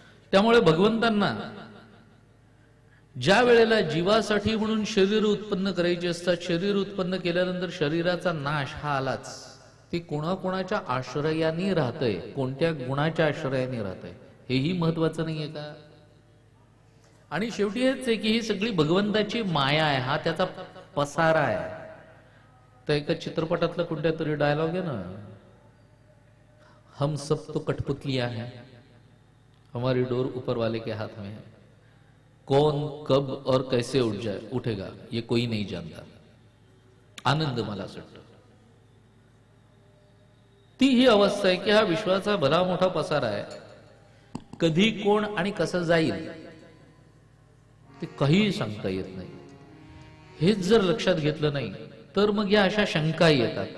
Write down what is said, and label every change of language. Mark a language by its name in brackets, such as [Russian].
[Marathi] त्यामुळे भगवंतांना ज्या वेळेला जीवासाठी म्हणून शरीर उत्पन्न करायचे असतात, शरीर उत्पन्न केल्यानंतर शरीराचा नाश हा आलाच. ते कोणाकोणाच्या आश्रयाने राहतंय, कोणत्या गुणाच्या आश्रयाने राहतंय हेही महत्वाचं नाहीये का? आणि शेवटी हेच आहे की ही सगळी भगवंताची माया आहे, हा त्याचा पसारा आहे. तर एका चित्रपटातला कोणत्या तरी डायलॉग आहे ना, [Hindi] हम सब तो कठपुतलियां हैं, हमारी डोर ऊपर वाले के हाथ में है, कौन कब और कैसे उठेगा ये कोई नहीं जानता. [Marathi] आनंद मला वाटतो ती ही अवस्था आहे की हा विश्वाचा भला मोठा पसारा आहे. कधी कोण आणि कसं जाईल ते काहीही सांगता येत नाही. हेच जर लक्षात घेतलं नाही तर मग या अशा शंका येतात.